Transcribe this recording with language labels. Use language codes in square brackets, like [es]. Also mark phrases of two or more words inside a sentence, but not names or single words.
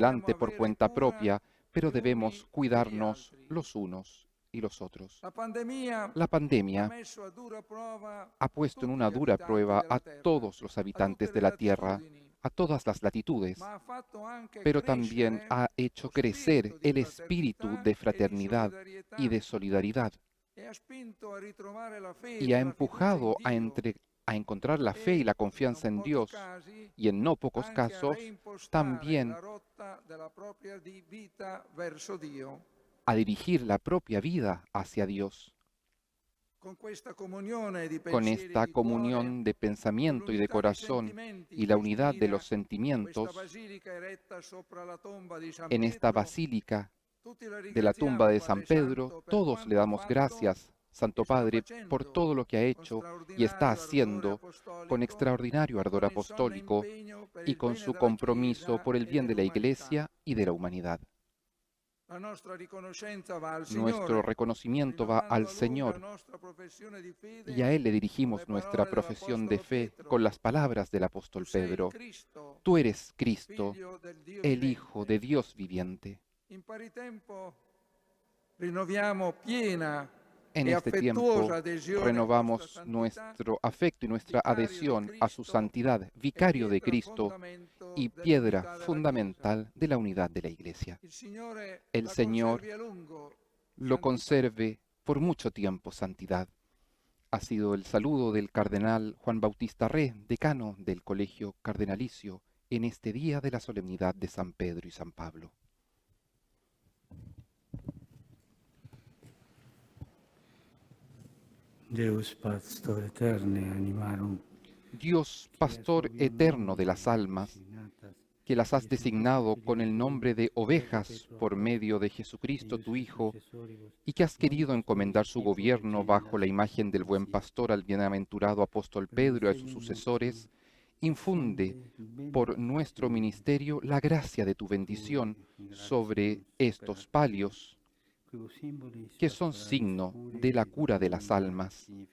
[it] dobbiamo [es] adelante por [it] avere [es] cuenta [it] cura [es] propia, pero [it] gli [es] debemos [it] uni degli [es] cuidarnos [it] altri. [es] los unos y los otros. [it] La pandemia [es] La [it] ha [es] pandemia [it] messo a dura prova [es] ha puesto en [it] tutti [es] una [it] gli [es] dura [it] abitanti [es] prueba [it] della [es] a [it] Terra, [es] todos los [it] a tutte [es] habitantes de [it] le [es] la Tierra, [it] latitudini, [es] a todas las latitudes, [it] ma ha fatto anche [es] pero también [it] crescere [es] ha hecho [it] lo [es] crecer [it] spirito di [es] el espíritu [it] fraternità [es] de [it] e di [es] fraternidad y [it] solidarietà [es] de solidaridad [it] e ha spinto a ritrovare la [es] y [it] fede [es] ha [it] e la fiducia in [es] empujado [it] Dio [es] a encontrar la fe y [it] e, [es] la [it] in non [es] confianza en [it] pochi [es] Dios [it] casi, [es] y en no pocos [it] anche a [es] casos [it] reimpostare [es] también [it] la rotta della propria vita verso Dio. [es] a dirigir la propia vida hacia Dios. [it] Con questa comunione di [es] Con [it] pensieri e [es] esta [it] di cuore, [es] comunión de [it] con [es] pensamiento y de [it] l'unità dei [es] corazón [it] sentimenti [es] y [it] che [es] la unidad de [it] ispira [es] los [it] questa [es] sentimientos [it] basilica eretta sopra la tomba di San [es] en esta [it] Pietro, [es] basílica [it] tutti la [es] de la tumba [it] ringraziamo, [es] de San [it] Padre [es] Pedro, [it] Santo, per [es] todos le [it] quanto ha [es] damos [it] fatto [es] gracias, Santo [it] e sta [es] Padre, por [it] facendo [es] todo lo que ha [it] con [es] hecho y está [it] straordinario ardore [es] haciendo con [it] apostolico [es] extraordinario [it] e [es] ardor [it] con il sonno [es] apostólico [it] impegno per [es] y [it] il [es] con [it] bene [es] su [it] della [es] compromiso [it] Chiesa [es] por el [it] e [es] bien de la [it] dell'umanità. [es] Iglesia y de la humanidad. [it] La nostra riconoscenza va al [es] Nuestro [it] Signore, [es] reconocimiento va [it] rinnovando [es] al [it] a Lui la [es] Señor [it] nostra professione di [es] y a [it] fede [es] Él le [it] con le [es] dirigimos nuestra [it] parole [es] profesión de [it] dell'Apostolo [es] fe [it] Pietro. [es] con las palabras del [it] Tu [es] apóstol [it] sei il [es] Pedro. [it] Cristo, [es] Tú eres Cristo, [it] Figlio del Dio [es] el Hijo [it] vivente. [es] de Dios viviente. [it] In pari tempo rinnoviamo piena [es] En [it] e [es] este tiempo [it] affettuosa adesione a vostra [es] renovamos [it] santità, [es] nuestro afecto y nuestra [it] vicario di [es] adhesión a su [it] Cristo [es] santidad, [it] e [es] vicario de [it] pietra [es] Cristo [it] fondamento [es] y piedra [it] dell'unità della Chiesa. [es] fundamental de la unidad de la Iglesia. [it] Il Signore [es] El [it] la [es] Señor [it] conservi a lungo, [es] lo [it] santità. [es] conserve por mucho tiempo, santidad. Ha sido el saludo del cardenal Juan Bautista Re, decano del Colegio Cardenalicio, en este día de la solemnidad de San Pedro y San Pablo. [la] Deus pastor eterne animarum, [es] Dios, pastor eterno de las almas, que las has designado con el nombre de ovejas por medio de Jesucristo tu Hijo, y que has querido encomendar su gobierno bajo la imagen del buen pastor al bienaventurado apóstol Pedro y a sus sucesores, infunde por nuestro ministerio la gracia de tu bendición sobre estos palios, que son signo de la cura de las almas.